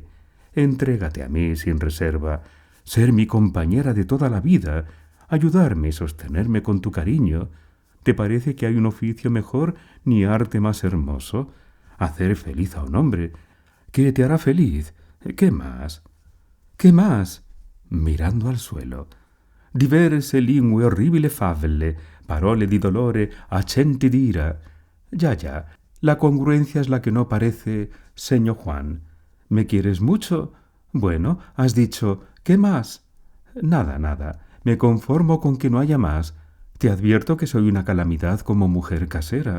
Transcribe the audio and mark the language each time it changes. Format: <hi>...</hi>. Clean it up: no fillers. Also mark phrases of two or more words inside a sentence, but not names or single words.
<es>Entrégate a mí sin reserva, ser mi compañera de toda la vida, ayudarme y sostenerme con tu cariño. ¿Te parece que hay un oficio mejor ni arte más hermoso? Hacer feliz a un hombre. ¿Qué te hará feliz? ¿Qué más? ¿Qué más? Mirando al suelo.</es> <it>Diverse lingue orribile favelle, parole di dolore, accenti d'ira.</it> <es>Ya, la congruencia es la que no parece, señor Juan. ¿Me quieres mucho? Bueno, has dicho, ¿qué más? Nada, me conformo con que no haya más. Te advierto que soy una calamidad como mujer casera.</es>